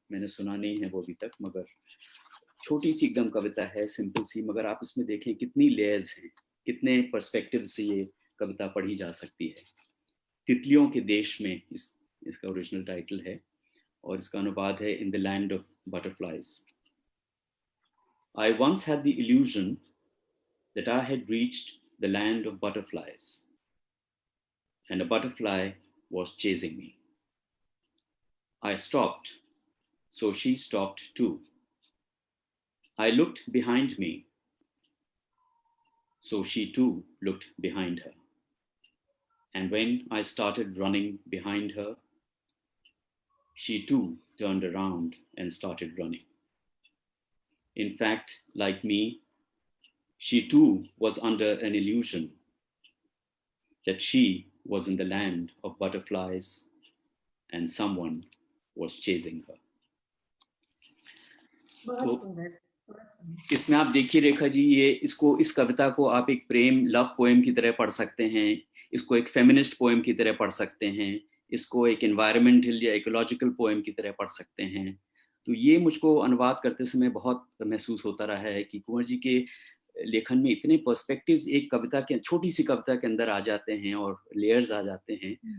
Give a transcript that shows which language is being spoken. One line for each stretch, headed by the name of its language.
Hindi: मैंने सुना नहीं है वो अभी तक, मगर छोटी सी एकदम कविता है, सिंपल सी, मगर आप इसमें देखें कितनी लेयर्स हैं, कितने पर्सपेक्टिव से ये कविता पढ़ी जा सकती है। तितलियों के देश में इसका ओरिजिनल टाइटल है, और इसका अनुवाद है
English: In the land of butterflies. I once had the illusion that I had reached the land of butterflies, and a butterfly was chasing me. I stopped, so she stopped too. I looked behind me, so she too looked behind her. And when I started running behind her, she too turned around and started running. In fact, like me, she too was under an illusion that she was in the land of butterflies and someone was chasing her.
Hindi: बहुत सुंदर। इसमें आप देखिए रेखा जी, इस कविता को आप एक प्रेम love poem की तरह पढ़ सकते हैं, इसको एक फेमिनिस्ट पोएम की तरह पढ़ सकते हैं, इसको एक एनवायरमेंटल या इकोलॉजिकल पोएम की तरह पढ़ सकते हैं। तो ये मुझको अनुवाद करते समय बहुत महसूस होता रहा है कि कुंवर जी के लेखन में इतने पर्सपेक्टिव्स एक कविता के, छोटी सी कविता के अंदर आ जाते हैं और लेयर्स आ जाते हैं।